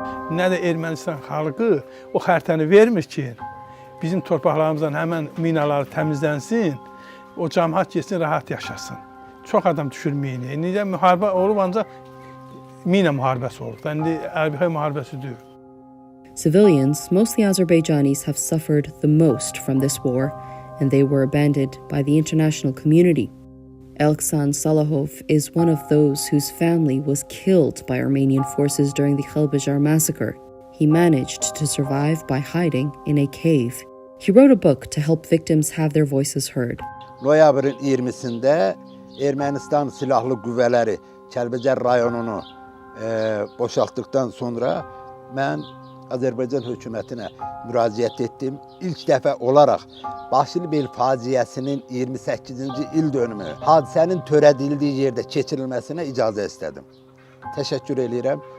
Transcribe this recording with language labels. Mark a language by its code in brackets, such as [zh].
[az] Nə də Ermənistan xalqı o xəritəni vermir ki, bizim torpaqlarımızdan həmən minaları təmizlənsin, o cəmiyyət getsin, rahat yaşasın. Çox adam düşür minaya. Necə müharibə olub, ancaq mina müharibəsi olub. İndi Ərbəxay müharibəsi deyil. [en] Civilians, mostly Azerbaijanis, have suffered the most from this war, and they were abandoned by the international community. Elksan Salahov is one of those whose family was killed by Armenian forces during the Khelbajar massacre. He managed to survive by hiding in a cave. He wrote a book to help victims have their voices heard. [az] Noyabrın 20-sində Ermənistan silahlı qüvvələri Kəlbəcər rayonunu boşaltdıqdan sonra mən Azərbaycan hökumətinə müraciət etdim. İlk dəfə olaraq Başlıbel faciəsinin 28-ci il dönümü hadisənin törədildiyi yerdə keçirilməsinə icazə istədim. təşəkkür edirəm.